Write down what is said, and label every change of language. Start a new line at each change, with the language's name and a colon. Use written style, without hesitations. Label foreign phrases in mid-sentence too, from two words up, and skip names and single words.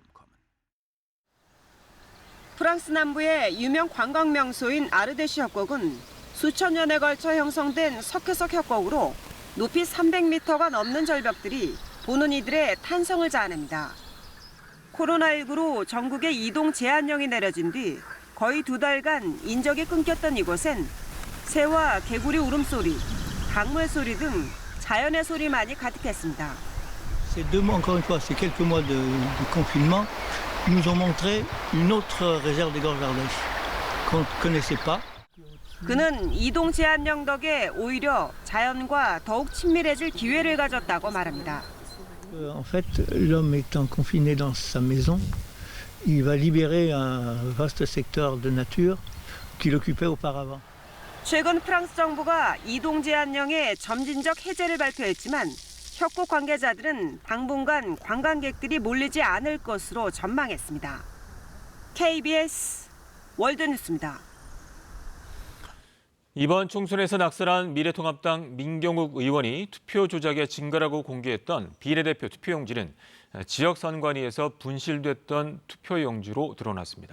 Korean: 프랑스 남부의 유명 관광 명소인 아르데시 협곡은 수천 년에 걸쳐 형성된 석회석 협곡으로 높이 300m가 넘는 절벽들이 보는 이들의 탄성을 자아냅니다. 코로나19로 전국에 이동 제한령이 내려진 뒤 거의 2달간 인적이 끊겼던 이곳엔 새와 개구리 울음소리, 강물 소리 등 자연의 소리만이 가득했습니다.
French: Ces 2 mois, encore une fois, ces quelques mois de confinement, nous ont montré une autre réserve des gorges d'Ardèche qu'on ne connaissait pas.
Korean: 그는 이동 제한령 덕에 오히려 자연과 더욱 친밀해질 기회를 가졌다고 말합니다.
French: En fait, l'homme étant confiné dans sa maison, il va libérer un vaste secteur de nature qu'il occupait auparavant.
Korean: 최근 프랑스 정부가 이동 제한령의 점진적 해제를 발표했지만 협곡 관계자들은 당분간 관광객들이 몰리지 않을 것으로 전망했습니다. KBS 월드뉴스입니다. 이번 총선에서 낙선한 미래통합당 민경욱 의원이 투표 조작의 증거라고 공개했던 비례대표 투표용지는 지역 선관위에서 분실됐던 투표용지로 드러났습니다.